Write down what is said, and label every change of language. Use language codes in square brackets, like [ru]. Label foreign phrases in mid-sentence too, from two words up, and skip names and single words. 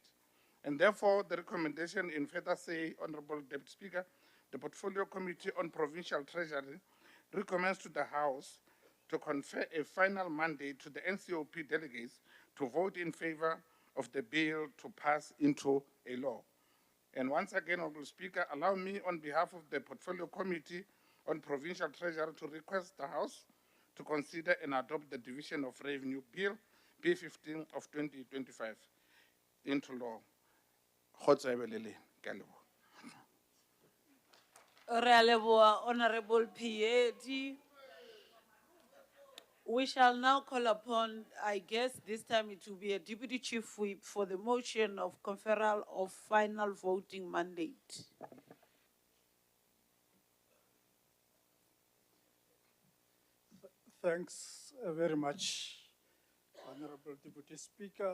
[en] And therefore, the recommendation in further say, Honorable Deputy Speaker, the Portfolio Committee on Provincial Treasury recommends to the House to confer a final mandate to the NCOP delegates to vote in favor of the bill to pass into a law. And once again, Honorable Speaker, allow me on behalf of the Portfolio Committee on Provincial Treasury to request the House to consider and adopt the Division of Revenue Bill B15 of 2025 into law. [st] Kgotso e be le leng, ke a leboha. Re a leboha, [en] Honorable Piedi. We shall now call upon, I guess this time it will be a Deputy Chief Whip for the motion of conferral of final voting mandate. Thanks very much, Honorable Deputy Speaker.